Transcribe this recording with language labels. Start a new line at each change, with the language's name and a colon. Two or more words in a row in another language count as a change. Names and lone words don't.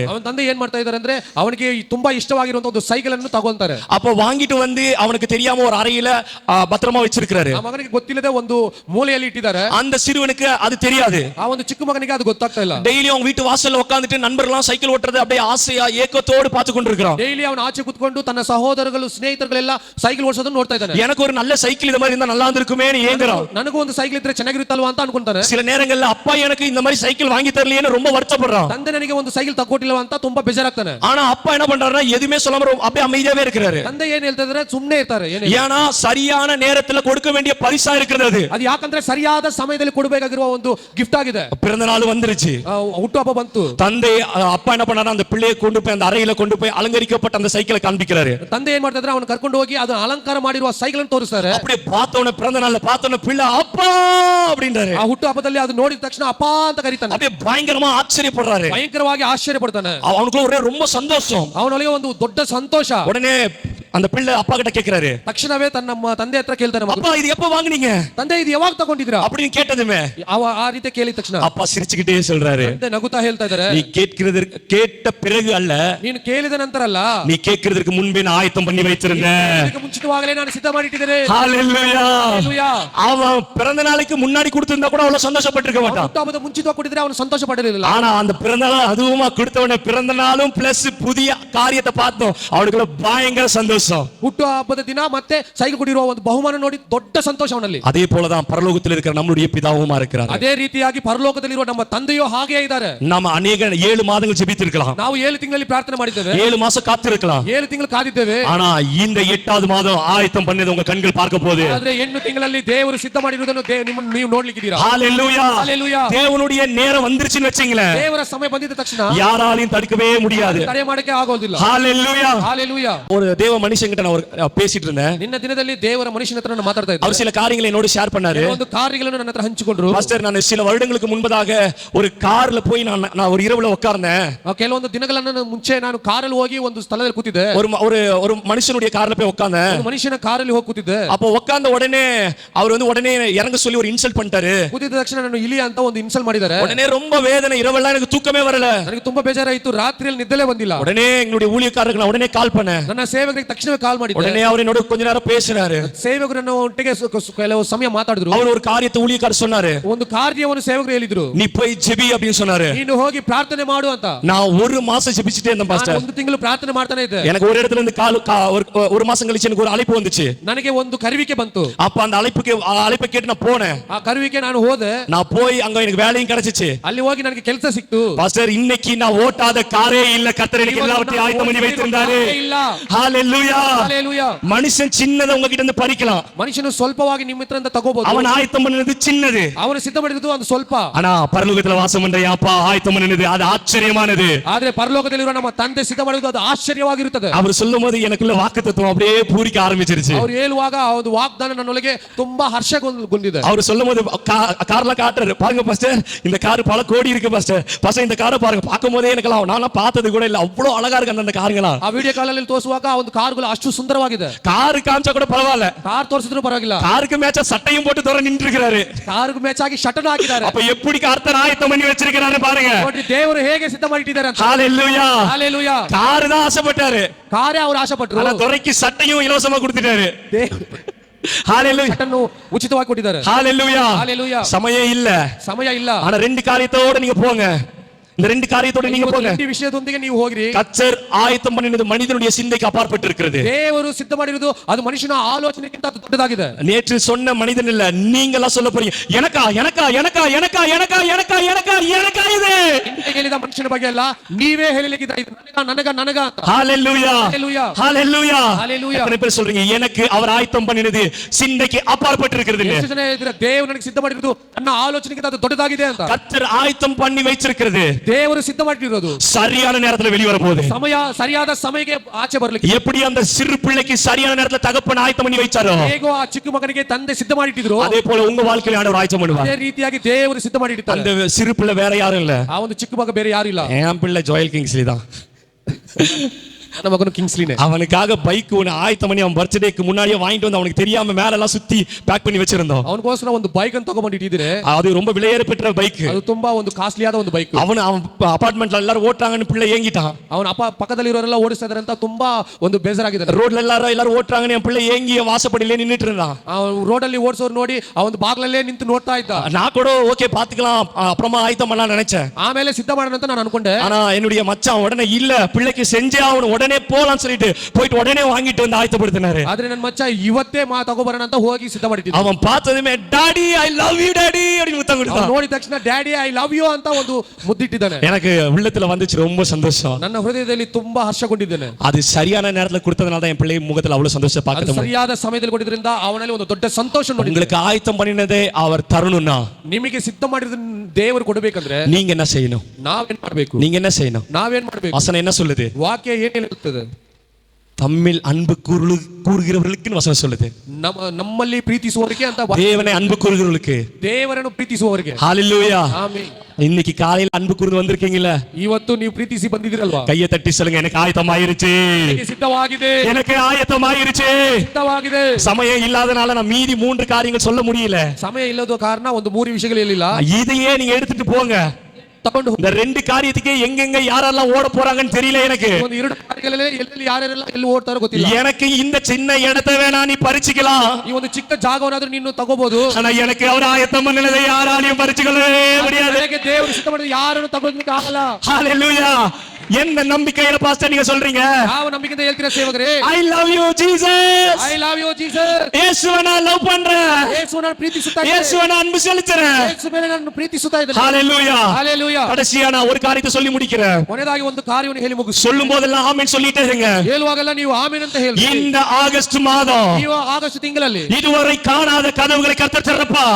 Kannada: ಅವನ ತಂದೆ ಏನ್ ಮಾಡ್ತಾ ಇದ್ದಾರೆ ಅಂದ್ರೆ ಅವನಿಗೆ ತುಂಬಾ ಇಷ್ಟವಾಗಿರುವಂತ ಒಂದು ಸೈಕಲ್ ಅನ್ನು ತಗೊಂತಾರೆ.
Tamil: அப்ப வாங்கிட்டு வந்து அவனுக்கு தெரியாம ஒரு அறையில பத்திரமா வச்சிருக்காரு.
Kannada: ಆ ಮಗನಿಗೆ ಗೊತ್ತಿಲ್ಲದೆ ಒಂದು ಮೂಲೆಯಲ್ಲಿ ಇಟ್ಟಿದ್ದಾರೆ.
Tamil: அந்த சிறுவனுக்கு அது தெரியாது.
Kannada: ಆ ಒಂದು ಚಿಕ್ಕ ಮಗನಿಗೆ ಅದು ಗೊತ್ತಾಗ್ತಾ ಇಲ್ಲ.
Tamil: டெய்லி அவங்க வீட்டு வாசல்ல உட்கார்ந்துட்டு நண்பர்கள்லாம் சைக்கிள் ஓட்டுறது அப்படியே ஆசையா ஏக்கத்தோடு பார்த்து கொண்டிருக்கிறான்.
Kannada: ಡೈಲಿ ಅವನು ಆಚೆ ಕೂತ್ಕೊಂಡು ತನ್ನ ಸಹೋದರಗಳು ಸ್ನೇಹಿತರುಗಳೆಲ್ಲ ಸೈಕಲ್ ಓಡಿಸೋದನ್ನ ನೋಡ್ತಾ ಇದ್ದಾನೆ.
Tamil: எனக்கு ஒரு நல்ல சைக்கிள் இந்த மாதிரி இருந்தா நல்லா இருந்திருக்குமேன்னு ஏங்குறான்.
Kannada: ನನಗೂ ಒಂದು ಸೈಕಲ್ ಇದ್ರೆ ಚೆನ್ನಾಗಿರುತ್ತಲ್ವಾ ಅಂತ ಅನ್ಕೊಂತಾನೆ.
Tamil: சில நேரங்கள்ல அப்பா எனக்கு இந்த மாதிரி சைக்கிள் வாங்கி தரலையேன்னு ரொம்ப வருத்தப்படுறான்.
Kannada: ತಂದೆ ನನಗೆ ಒಂದು ಸೈಕಲ್ ತಗೊಟ್ಟಿಲ್ಲವಾ ಅಂತ ತುಂಬಾ ಬೇಜಾರಾಗ್ತಾನೆ.
Tamil: ஆனா அப்பா என்ன பண்றாருன்னா எதுவுமே சொல்லாம அப்படியே அமைதியாவே இருக்கிறாரு.
Kannada: ತಂದೆ ಏನ್ ಹೇಳ್ತಾ ಇದ್ದಾರೆ, ಸುಮ್ಮನೆ ಇರ್ತಾರೆ.
Tamil: ஏன்னா சரியான நேரத்துல கொடுக்க வேண்டிய பரிசா இருக்கிறது.
Kannada: ಅದು ಯಾಕಂದ್ರೆ ಸರಿಯಾದ ಸಮಯದಲ್ಲಿ ಕೊಡಬೇಕಾಗಿರುವ ಒಂದು ಗಿಫ್ಟ್ ಆಗಿದೆ.
Tamil: பிறந்த நாள் வந்துருச்சு,
Kannada: ಹುಟ್ಟುಹಬ್ಬ ಬಂತು.
Tamil: தந்தை அப்பா என்ன பண்ணாரு, அந்த பிள்ளையை கொண்டு போய் அந்த அறையில கொண்டு போய் அலங்கரிக்கப்பட்ட அந்த சைக்கிளை காண்பிக்கிறாரு.
Kannada: ತಂದೆ ಏನ್ ಮಾಡ್ತಾ ಇದ್ರೆ ಅವನು ಕರ್ಕೊಂಡು ಹೋಗಿ ಅದು ಅಲಂಕಾರ ಮಾಡಿರುವ ಸೈಕಲ್ ಅನ್ನು ತೋರಿಸ್ತಾರೆ.
Tamil: அப்படியே பார்த்தவன பிறந்த நாள்ல பார்த்தவன பிள்ளை அப்பா அப்படின்றாரு.
Kannada: ಆ ಹುಟ್ಟು ಹಬ್ಬದಲ್ಲಿ ಅದು ನೋಡಿದ ತಕ್ಷಣ ಅಪ್ಪ ಅಂತ ಕರೀತಾನೆ.
Tamil: அப்படியே பயங்கரமா ஆச்சரியப்படுறாரு.
Kannada: ಭಯಂಕರವಾಗಿ ಆಶ್ಚರ್ಯ ಪಡ್ತಾನೆ.
Tamil: அவனுக்கு ஒரே ரொம்ப சந்தோஷம்.
Kannada: ಅವನೊಳಗೆ ಒಂದು ದೊಡ್ಡ ಸಂತೋಷ.
Tamil: உடனே அந்த பிள்ளை அப்பா கிட்ட கேக்குறாரு.
Kannada: ತಕ್ಷಣವೇ ತನ್ನ ತಂದೆ ಹತ್ರ ಕೇಳ್ತಾನೆ,
Tamil: அப்பா இது எப்ப வாங்குனீங்க?
Kannada: ತಂದೆ ಇದು ಯಾವಾಗ ತಗೊಂಡಿದ್ರಾ
Tamil: அப்படின்னு கேட்டதுமே
Kannada: ಆ ರೀತಿ ಕೇಳಿದ ತಕ್ಷಣ
Tamil: அப்பா சிரிச்சுக்கிட்டே சொல்றாரு,
Kannada: ತಂದೆ ನಗುತ್ತಾ ಹೇಳ್ತಾ ಇದ್ದಾರೆ,
Tamil: நீ கேட்ட பிறகு அல்ல,
Kannada: ನೀನು ಕೇಳಿದ ನಂತರ ಅಲ್ಲ,
Tamil: நீ கேட்கிறதுக்கு முன்பே நான் ஆயத்தம் பண்ணி வைத்திருந்தேன்.
Kannada: ಇದಕ್ಕೆ ಮುಂಚಿತವಾಗಲೇ ನಾನು ಸಿದ್ಧ ಮಾಡಿಟ್ಟಿದ್ದೇನೆ.
Tamil: ஹalleluya.
Kannada: ಹalleluya.
Tamil: அவன் பிறந்த நாளுக்கு முன்னாடி கொடுத்திருந்தா கூட அவ்வளவு சந்தோஷப்பட்டிருக்க மாட்டான்.
Kannada: ಹುಟ್ಟು ಹಬ್ಬದ ಮುಂಚಿತವಾಗಿ ಕೊಟ್ಟಿದ್ರೆ ಅವನು ಸಂತೋಷ ಪಡಲಿಲ್ಲ.
Tamil: ஆனா அந்த பிறந்த நாள் அதுவுமா கொடுத்தவனே பிறந்த நாளும் பிளஸ் புதிய காரியத்தை பார்த்தோம், அவனுக்குள்ள பயங்கர சந்தோஷம்.
Kannada: ಹುಟ್ಟು ಹಬ್ಬದ ದಿನ ಮತ್ತೆ ಸೈಕಲ್ ಕೊಟ್ಟಿರುವ ಒಂದು ಬಹುಮಾನ ನೋಡಿ ದೊಡ್ಡ ಸಂತೋಷ ಅವನಲ್ಲಿ.
Tamil: அதே போலதான் பரலோகத்தில் இருக்கிற நம்மளுடைய பிதாவுமா இருக்கிறார்.
Kannada: ಅದೇ ರೀತಿಯಾಗಿ ಪರಲೋಕದಲ್ಲಿರುವ ನಮ್ಮ ತಂದೆಯೋ ಹಾಗೆ ಇದ್ದಾರೆ.
Tamil: நாம ಅನೇಕ 7 மாதங்கள் ஜெபித்திருக்கலாம்,
Kannada: ನಾವು 7 ತಿಂಗಳಲ್ಲಿ ಪ್ರಾರ್ಥನೆ ಮಾಡಿದ್ದೇವೆ,
Tamil: 7 மாசம் காத்திருக்கலாம்.
Kannada: 7 ತಿಂಗಳು ಕಾದಿದ್ದೇವೆ.
Tamil: ஆனா இந்த 8வது மாதம் ஆயத்தம் பண்ணது உங்க கண்கள் பார்க்க போகுது.
Kannada: ಆದ್ರೆ 8 ತಿಂಗಳಲ್ಲಿ ದೇವರು ಸಿದ್ಧ ಮಾಡಿರುವುದನ್ನು ನೀವು ನೋಡ್ಲಿಕ್ಕಿದ್ದೀರಾ.
Tamil: ஹalleluya.
Kannada: ஹalleluya.
Tamil: தேவனுடைய நேரம் வந்துருச்சுன்னு வெச்சீங்களே,
Kannada: ದೇವರ ಸಮಯ ಬಂದಿದ ತಕ್ಷಣ
Tamil: யாராலையும் தடுக்கவே முடியாது.
Kannada: ತಡೆ ಮಾಡಕ್ಕೆ ಆಗೋದಿಲ್ಲ.
Tamil: ஹalleluya.
Kannada: ஹalleluya.
Tamil: ஒரு தேவ மனுஷங்கிட்ட நான் பேசிட்டு இருந்தேன்.
Kannada: ನಿನ್ನ ದಿನದಲ್ಲಿ ದೇವರ ಮನುಷ್ಯನ ಹತ್ರ ನಾನು ಮಾತಾಡ್ತಾ ಇದ್ದೆ.
Tamil: அவர் சில காரியங்களை என்னோட ஷேர் பண்ணாரு.
Kannada: ಒಂದು ಕಾರ್ಯಗಳನ್ನು ನನ್ನ ಹತ್ರ ಹಂಚಿಕೊಂಡ್ರು.
Tamil: பாஸ்டர், நான் சில வருடங்களுக்கு முன்பதாக ஒரு கார்ல போய் நான் ஒரு இரவுல உட்கார்ந்தேன்.
Kannada: ಕೆಲವೊಂದು ದಿನಗಳನ್ನು ಮುಂಚೆ ನಾನು ಕಾರಲ್ಲಿ ಹೋಗಿ ಒಂದು ಸ್ಥಳದಲ್ಲಿ ಕೂತಿದ್ದೆ.
Tamil: ஒரு மனுஷனுடைய கார்ல போய் உட்கார்ந்தேன்.
Kannada: ಒಂದು ಮನುಷ್ಯನ ಕಾರಲ್ಲಿ ಹೋಗಿ ಕೂತಿದ್ದೆ.
Tamil: அப்போ உட்கார்ந்த உடனே அவர் உடனே இறங்க சொல்லி ஒரு இன்சல்ட் பண்ணிட்டாரு.
Kannada: ಕೂತಿದ ತಕ್ಷಣ ನಾನು ಇಲಿ ಅಂತ ಒಂದು ಇನ್ಸಲ್ಟ್ ಮಾಡಿದ್ದಾರೆ.
Tamil: உடனே ரொம்ப வேதனை, இரவெல்லாம் எனக்கு தூக்கமே வரல.
Kannada: ನನಗೆ ತುಂಬಾ ಬೇಜಾರಾಯಿತು, ರಾತ್ರಿಯಲ್ಲಿ ನಿದ್ದೆಲೇ ಬಂದಿಲ್ಲ.
Tamil: உடனே எங்களுடைய ஊழியக்காரருக்கு நான் உடனே கால் பண்ணேன்.
Kannada: ನನ್ನ ಸೇವಕರಿಗೆ ತಕ್ಷಣವೇ ಕಾಲ್ ಮಾಡಿದ್ದೆ.
Tamil: உடனே அவர் என்னோட கொஞ்ச நேரம் பேசினாரு.
Kannada: ಸೇವಕರನ್ನು ಒಟ್ಟಿಗೆ ಕೆಲವು ಸಮಯ ಮಾತಾಡಿದ್ರು.
Tamil: அவர் ஒரு காரியத்தை ஊழியக்காரர் சொன்னாரு.
Kannada: ಒಂದು ಕಾರ್ಯವನ್ನು ಸೇವಕರು ಹೇಳಿದ್ರು,
Tamil: நீ போய் ஜெபி அப்படின்னு சொன்னாரு.
Kannada: ನೀನು ಹೋಗಿ ಪ್ರಾರ್ಥನೆ ಮಾಡು ಅಂತ.
Tamil: நான் ஒரு மாசம் ஜெபிச்சிட்டே இருந்தேன் பாஸ்டர்.
Kannada: ಒಂದು ತಿಂಗಳು ಪ್ರಾರ್ಥನೆ ಮಾಡ್ತಾನೆ ಇದ್ದೆ.
Tamil: எனக்கு ஒரு இடத்துல இருந்து ஒரு மாசம் கழிச்சு எனக்கு ஒரு அழைப்பு வந்துச்சு.
Kannada: ನನಗೆ ಒಂದು ಕರೆವಿಕೆ ಬಂತು.
Tamil: அப்ப அந்த அழைப்பை கேட்டு நான் போனேன்.
Kannada: ಆ ಕರೆವಿಕೆ ನಾನು ಹೋದೆ.
Tamil: நான் போய் அங்க எனக்கு வேலையும் கிடைச்சிச்சு.
Kannada: ಅಲ್ಲಿ ಹೋಗಿ ನನಗೆ ಕೆಲಸ ಸಿಕ್ತು.
Tamil: பாஸ்டர், இன்னைக்கு நான் ஓட்டாத காரே இல்ல, கர்த்தர் எனக்கு எல்லாவற்றையும் ஆயத்தம் பண்ணி வைத்திருந்தாரு. ஹalleluya. ஹalleluya. மனுஷன் சின்னதை உங்ககிட்ட இருந்து பறிக்கலாம்,
Kannada: ಮನುಷ್ಯನು ಸ್ವಲ್ಪವಾಗಿ ನಿಮ್ಮ ಹತ್ರದಿಂದ ತಗೋಬಹುದು.
Tamil: அவன் ஆயத்தம் பண்ணினது சின்னது,
Kannada: ಅವನು ಸಿದ್ಧ ಮಾಡಿರೋದು ಒಂದು ಸ್ವಲ್ಪ.
Tamil: ஆனா பரலோகத்துல வாசம் பண்ற அப்பா ஆயத்தம் பண்ணினது அது ஆச்சரியமானது.
Kannada: ಆದ್ರೆ ಪರಲೋಕದಲ್ಲಿರುವ ನಮ್ಮ ತಂದೆ ಸಿದ್ಧ ಮಾಡಿರೋದು ಅದು ಆಶ್ಚರ್ಯವಾಗಿರುತ್ತದೆ.
Tamil: அவர் சொல்லும்போது எனக்குள்ள வாக்குத்தத்தம் அப்படியே பூரிக்க ஆரம்பிச்சிருச்சு.
Kannada: ಅವರು ಹೇಳುವಾಗ ಒಂದು ವಾಗ್ದಾನ ನನ್ನೊಳಗೆ ತುಂಬಾ ಹರ್ಷಗೊಂಡಿದೆ.
Tamil: அவர் சொல்லும்போது கார்ல காட்டுறாரு, பாருங்க பாஸ்டர், இந்த கார் பல கோடி இருக்கு பாஸ்டர். பாஸ்டர், இந்த காரை பாருங்க, பார்க்கும்போதே எனக்கு நான் பார்த்தது கூட இல்ல, அவ்வளவு அழகா இருக்கு அந்த காருங்களா.
Kannada: ಆ ವಿಡಿಯೋ ಕಾಲಲ್ಲಿ ತೋರಿಸುವಾಗ ಆ ಒಂದು ಕಾರುಗಳು ಅಷ್ಟು ಸುಂದರವಾಗಿದೆ.
Tamil: கார் காமிச்சா கூட பரவாயில்ல,
Kannada: ಕಾರ್ ತೋರಿಸಿದ್ರು ಪರವಾಗಿಲ್ಲ,
Tamil: காருக்கு மேட்சா சட்டையும் போட்டு தோற நின்று இருக்காரு.
Kannada: ಕಾರಿಗೆ ಮ್ಯಾಚ್ ಆಗಿ ಶಟನ್ ಹಾಕಿದ್ದಾರೆ.
Tamil: அப்ப எப்படி கர்த்தர் ஆயத்தம் பண்ணி வச்சிருக்காரு பாருங்க.
Kannada: ನೋಡಿ ದೇವರು ಹೇಗೆ ಸಿದ್ಧ ಮಾಡಿಟ್ಟಿದ್ದಾರೆ ಅಂತ.
Tamil: ஹalleluya. ஹalleluya. கார் தான் ஆசைப்பட்டாரு,
Kannada: ಕಾರೇ ಅವರು ಆಸೆ ಪಟ್ಟರು.
Tamil: ஆனா துரைக்கு சட்டையும் இலவசமா கொடுத்துட்டாரு. ஹalleluya.
Kannada: ಶಟನ್ನು ಉಚಿತವಾಗಿ ಕೊಟ್ಟಿದ್ದಾರೆ.
Tamil: ஹalleluya. ஹalleluya.
Kannada: ಸಮಯ ಇಲ್ಲ, ಸಮಯ ಇಲ್ಲ.
Tamil: ஆனா 2 காரியத்தோட நீங்க போங்க. இந்த 2 காரியத்தோட நீங்க போங்க.
Kannada: ಈ ವಿಷಯದೊಂದಿಗೆ ನೀವು ಹೋಗಿರಿ.
Tamil: கர்த்தர் ஆயத்தம் பண்ணினது மனிதனுடைய சிந்தைக்கு அப்பாற்பட்டு இருக்கிறது.
Kannada: ದೇವರು ಸಿದ್ಧ ಮಾಡಿರೋದು ಅದು ಮನುಷ್ಯನ ಆಲೋಚನೆಗಿಂತ ದೊಡ್ಡದಾಗಿದೆ.
Tamil: நேற்று சொன்ன மனிதன் இல்ல, நீங்களா சொல்ல போறீங்க, எனக்கா எனக்கா எனக்கா எனக்கா எனக்கா எனக்கா எனக்கா எனக்கா இது.
Kannada: ಹಿಂದೆ ಹೇಳಿದ ಮನುಷ್ಯನ ಬಗ್ಗೆ ಅಲ್ಲ, ನೀವೇ ಹೇಳಲಿಕ್ಕಿದೆ, ಇದು ನನಗ ನನಗ ಅಂತ.
Tamil: ஹalleluya. ஹalleluya. ஹalleluya. ஹalleluya. எத்தனை பேர் சொல்றீங்க எனக்கு அவர் ஆயத்தம் பண்ணினது சிந்தைக்கு அப்பாற்பட்டு இருக்கிறது?
Kannada: ಎಷ್ಟು ಜನ ಇದ್ದೀರಾ ದೇವರು ನನಗೆ ಸಿದ್ಧ ಮಾಡಿರೋದು ನನ್ನ ಆಲೋಚನೆಗಿಂತ ಅದು ದೊಡ್ಡದಾಗಿದೆ ಅಂತ?
Tamil: கர்த்தர் ஆயத்தம் பண்ணி வச்சிருக்கிறது
Kannada: ದೇವರು ಸಿದ್ಧ ಮಾಡಿರೋದು
Tamil: சரியான நேரத்துல வெளிய வர போகுது.
Kannada: ಸಮಯ ಸರಿಯಾದ ಸಮಯಕ್ಕೆ ಆಚೆ ಬರಲಿಕ್ಕೆ.
Tamil: எப்படி அந்த சிறு பிள்ளைக்கு சரியான நேரத்துல தகப்பன் ஆயத்தம் பண்ணி வச்சாரோ,
Kannada: ಹೇಗೋ ಆ ಚಿಕ್ಕ ಮಗನಿಗೆ ತಂದೆ ಸಿದ್ಧ ಮಾಡಿಟ್ಟಿದ್ರು,
Tamil: அதே போல உங்க வாழ்க்கையில ஆண்டவர் ஆயத்தம் பண்ணுவார்.
Kannada: ಅದೇ ರೀತಿಯಾಗಿ ದೇವರು ಸಿದ್ಧ ಮಾಡಿಟ್ಟಿದ್ದಾರೆ.
Tamil: அந்த சிறு பிள்ளை வேற யாரும் இல்ல,
Kannada: ಆ ಒಂದು ಚಿಕ್ಕ ಮಗ ಬೇರೆ ಯಾರು ಇಲ್ಲ,
Tamil: என் பிள்ளை ஜோயல் கிங்ஸ்லி தான்.
Kannada: ನನ್ನ ಮಗನು ಕಿಂಗ್ಸ್ಲಿನೇ.
Tamil: அவனுக்காக பைக் ஒன்னு ஆயத்தம் பண்ணி அவன் பர்த்டேக்கு முன்னாடியே வாங்கிட்டு வந்து அவனுக்கு தெரியாம மேல எல்லாம் சுத்தி பேக் பண்ணி வச்சிருந்தோம்.
Kannada: ಅವನಿಗೋಸ್ಕರ ಒಂದು ಬೈಕ್ ಅನ್ನು ತಗೊಂಡ್ಬಿಟ್ಟಿದ್ರೆ,
Tamil: அது ரொம்ப விலையேற பெற்ற பைக்,
Kannada: ಅದು ತುಂಬಾ ಒಂದು ಕಾಸ್ಟ್ಲಿ ಆದ ಒಂದು ಬೈಕ್.
Tamil: அவன் அபார்ட்மெண்ட்ல எல்லாரும் ஓட்டுறாங்கன்னு பிள்ளை ஏங்கிட்டான்.
Kannada: ಅವನ ಪಕ್ಕದಲ್ಲಿರೋರೆಲ್ಲ ಓಡಿಸ್ತಾ ಇದಾರೆ ಅಂತ ತುಂಬಾ ಒಂದು ಬೇಜಾರಾಗಿದ್ದಾನೆ.
Tamil: ரோட்ல எல்லாரும் ஓட்டுறாங்கன்னு என் பிள்ளை ஏங்கி வாசப்படியிலே நின்னுட்டு இருந்தான்.
Kannada: ರೋಡ್ ಅಲ್ಲಿ ಓಡಿಸೋರು ನೋಡಿ ಅವನು ಬಾಗ್ಲಲ್ಲೇ ನಿಂತು ನೋಡ್ತಾ ಇದ್ದ.
Tamil: நான் கூட ஓகே பாத்துக்கலாம் அப்புறமா ஆயத்தம் பண்ணலாம் நினைச்சேன்.
Kannada: ಆಮೇಲೆ ಸಿದ್ಧ ಮಾಡೋಣ ಅಂತ ನಾನು ಅನ್ಕೊಂಡೆ.
Tamil: ஆனா என்னுடைய மச்சான் உடனே இல்ல, பிள்ளைக்கு செஞ்சே அவன் உடனே போலாம்னு சொல்லிட்டு போயிட்டு உடனே வாங்கிட்டு வந்து ஆயத்தப்படுத்தினாரு.
Kannada: ಆದ್ರೆ ನನ್ನ ಮಚ್ಚ ಇವತ್ತೇ ತಗೋಬರೋಣ ಅಂತ ಹೋಗಿ ಸಿದ್ಧ ಮಾಡಿಟ್ಟಿದ್ದ.
Tamil: அவன் பார்த்ததுமே
English: Daddy I love you daddy
Tamil: அப்படி முத்தம் கொடுத்தான்.
Kannada: ನೋಡಿದ ತಕ್ಷಣ
English: Daddy I love you
Kannada: ಅಂತ ಒಂದು ಮುದ್ದಿಟ್ಟಿದ್ದಾನೆ.
Tamil: எனக்கு உள்ளத்துல வந்துச்சு ரொம்ப சந்தோஷம்.
Kannada: ನನ್ನ ಹೃದಯದಲ್ಲಿ ತುಂಬಾ ಹರ್ಷಗೊಂಡಿದ್ದೇನೆ.
Tamil: அது சரியான நேரத்துல கொடுத்ததனால தான் என் பிள்ளை முகத்துல அவ்வளவு சந்தோஷம் பார்க்க முடியும்.
Kannada: ಸರಿಯಾದ ಸಮಯದಲ್ಲಿ ಕೊಟ್ಟಿದ್ರಿಂದ ಅವನಲ್ಲಿ ಒಂದು ದೊಡ್ಡ ಸಂತೋಷ ನೋಡಿ.
Tamil: உங்களுக்கு ஆயத்தம் பண்ணினதே அவர் தரணும்னா,
Kannada: ನಿಮಗೆ ಸಿದ್ಧ ಮಾಡಿದ ದೇವರು ಕೊಡಬೇಕಂದ್ರೆ
Tamil: நீங்க என்ன செய்யணும்?
Kannada: ನಾವೇನ್ ಮಾಡಬೇಕು?
Tamil: நீங்க என்ன செய்யணும்?
Kannada: ನಾವೇನ್ ಮಾಡಬೇಕು?
Tamil: வசனம் என்ன சொல்லுது?
Kannada: ವಾಕ್ಯ ಏನ್ ಹೇಳುತ್ತದೆ?
Tamil: தம்மில் அன்பு கூறுகிறவர்களுக்கு வசனம் சொல்லுது.
Kannada: ನಮ್ಮಲ್ಲಿ ಪ್ರೀತಿಸುವವರಿಗೆ ಅಂತ
Tamil: தேவனை அன்பு கூறுகிறவர்களுக்கு,
Kannada: ದೇವರನ್ನು ಪ್ರೀತಿಸುವವರಿಗೆ.
Tamil: ஹalleluya.
Kannada: ಆಮೆನ್.
Tamil: இன்னைக்கு காலையில அன்பு கூர்ந்து வந்திருக்கீங்கல்ல,
Kannada: ಇವತ್ತು ನೀವು ಪ್ರೀತಿಸಿ ಬಂದಿದ್ದೀರಲ್ವಾ?
Tamil: கையை தட்டி சொல்லுங்க, எனக்கு ஆயத்தமாயிருச்சு,
Kannada: ಸಿದ್ಧವಾಗಿದೆ,
Tamil: எனக்கு ஆயத்தமாயிருச்சு.
Kannada: ಸಿದ್ಧವಾಗಿದೆ.
Tamil: சமயம் இல்லாதனால நான் மீதி 3 காரியங்கள் சொல்ல முடியல.
Kannada: ಸಮಯ ಇಲ್ಲದ ಕಾರಣ ಒಂದು 3 ವಿಷಯಗಳು ಹೇಳಿಲ್ಲ.
Tamil: இதையே நீங்க எடுத்துட்டு போங்க.
Kannada: ತಕೊಂಡು
Tamil: இந்த 2 காரியத்துக்கு எங்கெங்க யாரெல்லாம் ஓட போறாங்கன்னு தெரியல எனக்கு.
Kannada: ಒಂದು 2 ಕಾರ್ಯಗಳಲ್ಲಿ ಎಲ್ಲಿ ಯಾರೆಲ್ಲ ಎಲ್ಲಿ ಓಡ್ತಾರೋ ಗೊತ್ತಿಲ್ಲ.
Tamil: எனக்கு இந்த சின்ன இடத்தை வேணா நீ பறிச்சுக்கலாம்,
Kannada: ಈ ಒಂದು ಚಿಕ್ಕ ಜಾಗವನ್ನಾದ್ರೂ ನೀನು ತಗೋಬಹುದು.
Tamil: ஆனா எனக்கு அவர் ஆயத்தம் பண்ணனதை யாராலையும் பறிச்சுக்கவே முடியாது.
Kannada: ನನಗೆ ದೇವರು ಸಿದ್ಧ ಮಾಡಿದ ಯಾರನ್ನು ತಗೊಳ್ಳಲಿಕ್ಕೆ ಆಗಲ್ಲ.
Tamil: ஹalleluya. என்ன நம்பிக்கையில பாஸ்டர் நீங்க சொல்றீங்க?
Kannada: ಯಾವ ನಂಬಿಕೆಯಿಂದ ಹೇಳ್ತೀರಾ ಸೇವಕರೇ?
English: I love you Jesus. I love you Jesus.
Tamil: ಯೇಸುவை நான் லவ் பண்றேன்,
Kannada: ಯೇಸುವನ್ನು ಪ್ರೀತಿಸುತ್ತಾ ಇದ್ದೇನೆ,
Tamil: ಯೇசுவை நான் அன்பு செலுத்துறேன்.
Kannada: ಯೇಸು ಮೇಲೆ ನಾನು ಪ್ರೀತಿಸುತ್ತಾ ಇದ್ದೇನೆ.
Tamil: ஹalleluya.
Kannada: ಹalleluya.
Tamil: கடைசியா நான் ஒரு காரியத்தை சொல்லி முடிக்கிறேன்.
Kannada: ಕೊನೆಯದಾಗಿ ಒಂದು ಕಾರ್ಯವನ್ನು ಹೇಳಿ ಮುಗಿಸು.
Tamil: சொல்லும் போதெல்லாம் ஆமென் சொல்லிட்டே இருங்க.
Kannada: ಹೇಳುವಾಗೆಲ್ಲ ನೀವು ಆಮೆನ್ ಅಂತ ಹೇಳಿ.
Tamil: இந்த ஆகஸ்ட் மாதம்
Kannada: ನೀವು ಆಗಸ್ಟ್ ತಿಂಗಳಲ್ಲಿ
Tamil: இதுவரை காணாத கதவுகளை கர்த்தர் திறப்பார்.